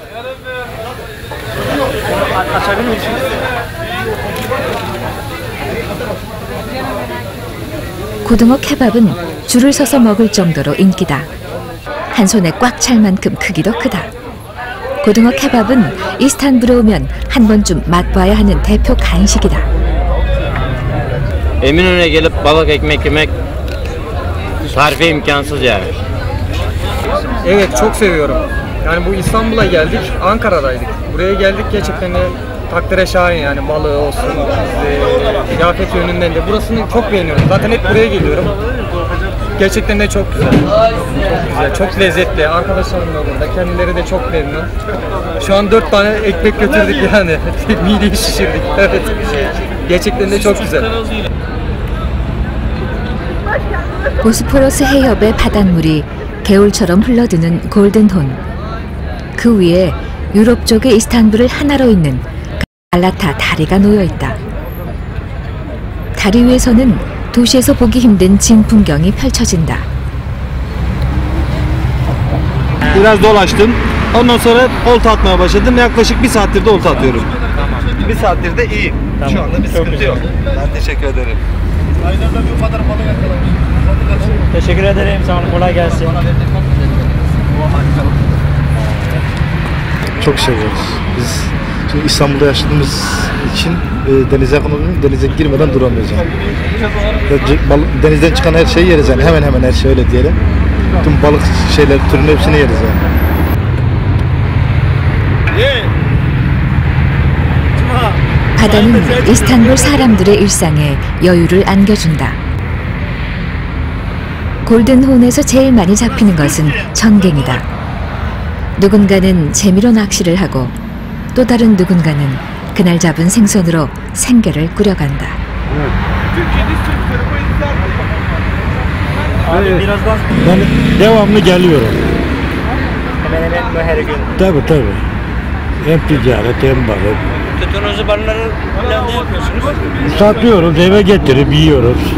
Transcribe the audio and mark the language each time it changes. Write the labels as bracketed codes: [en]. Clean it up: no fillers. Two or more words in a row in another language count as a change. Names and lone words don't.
[ko] 고등어 케밥은 줄을 서서 먹을 정도로 인기다. 한 손에 꽉 찰 만큼 크기도 크다. 고등어 케밥은 이스탄불에 오면 한 번쯤 맛봐야 하는 대표 간식이다. [tr] Eminönü'ne gelip balık ekmek yemek tarifi imkansız yani. Evet, çok seviyorum. Yani bu İstanbul'a geldik, Ankara'daydık. Buraya geldik, gerçekten de takdire şayan yani, balığı olsun, kıyafet yönünden de burasını çok beğeniyorum. Zaten hep buraya geliyorum. Gerçekten de çok güzel. Çok güzel, çok lezzetli. Arkadaşlarım da burada, kendileri de çok memnun. Şu an 4 tane ekmek götürdük yani. Mideyi şişirdik. Evet. Gerçekten de çok güzel. [ko] 보스포러스 해협의 바닷물이 개울처럼 흘러드는 골든혼. 그 위에 유럽 쪽의 이스탄불을 하나로 잇는 갈라타 다리가 놓여 있다. 다리 위에서는 도시에서 보기 힘든 진 풍경이 펼쳐진다. [tr] Biraz dolaştım. Ondan sonra olta atmaya başladım. Yaklaşık 1 saattir de olta atıyorum. 1 saattir de iyiyim. Şu anda bir sıkıntı yok. Ben teşekkür ederim. Teşekkür ederim. Sağ olun. Kolay gelsin. Çok seviyoruz. Biz şimdi İstanbul'da yaşadığımız için denize girmeden duramıyoruz yani. Denizden çıkan her şeyi yeriz yani, hemen hemen her şey, öyle diyelim. Tüm balık şeyler türünün hepsini yeriz yani. [ko] 바다는 이스탄불 사람들의 일상에 여유를 안겨준다. 골든혼에서 제일 많이 잡히는 것은 전갱이다. 누군가는 재미로 낚시를 하고 또 다른 누군가는 그날 잡은 생선으로 생계를 꾸려간다. [tr] Ben devamlı geliyorum. Hemen hemen her gün. Tabii. Hem ticaret hem balık. Tuttuğunuz balıkları ne yapıyorsunuz? Satıyoruz, eve getirip yiyoruz.